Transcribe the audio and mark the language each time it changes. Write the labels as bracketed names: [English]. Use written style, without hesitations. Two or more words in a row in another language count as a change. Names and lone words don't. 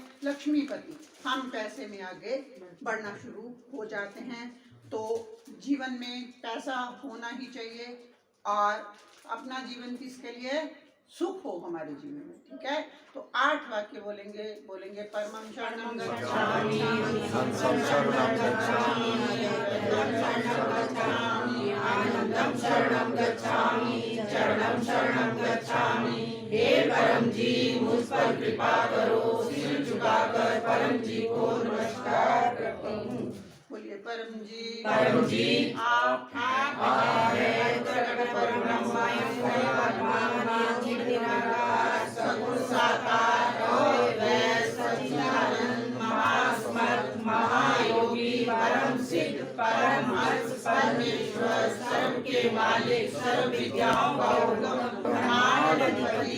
[Hindi] लक्ष्मीपति, हम पैसे में आगे बढ़ना शुरू हो जाते हैं। तो जीवन में पैसा होना ही चाहिए, और अपना जीवन किसके लिए? सुख हो हमारे जीवन में, ठीक है। तो 8 वाक्य बोलेंगे [Sanskrit] परमं शरणं गच्छामि, हंसं शरणं गच्छामि, आनंदं शरणं गच्छामि, चरणं शरणं गच्छामि। [Hindi] हे परम जी, मुझ पर कृपा करो, सिर झुकाकर परम जी को नमस्कार करती हूँ। बोलिए परम जी, आप हैं परम सगुण साकार और सच्चिदानंद महासमर्थ महायोगी परम सिद्ध परमहंस परमेश्वर, सर्व के मालिक, सर्व विद्याओं का उद्गम, ब्रह्मांड अधिपति,